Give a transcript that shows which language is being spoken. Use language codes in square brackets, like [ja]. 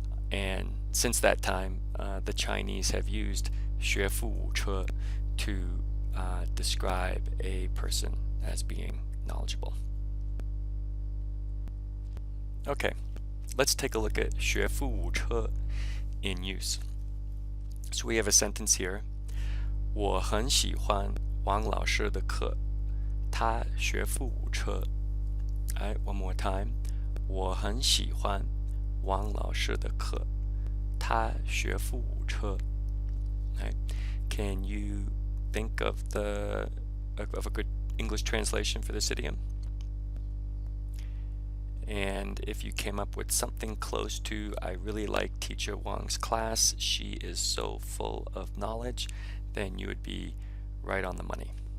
[en] And since that time, the Chinese have used 学富五车 to describe a person as being knowledgeable. Okay, let's take a look at 学富五车 in use. So we have a sentence here. [zh] 我很喜欢王老师的课，他学富五车. [en] Alright, one more time. [zh] 我很喜欢王老师的课，他学富五车. [en] Right. Can you think of a good English translation for this idiom? And if you came up with something close to, I really like Teacher Wang's class, she is so full of knowledge, then you would be right on the money.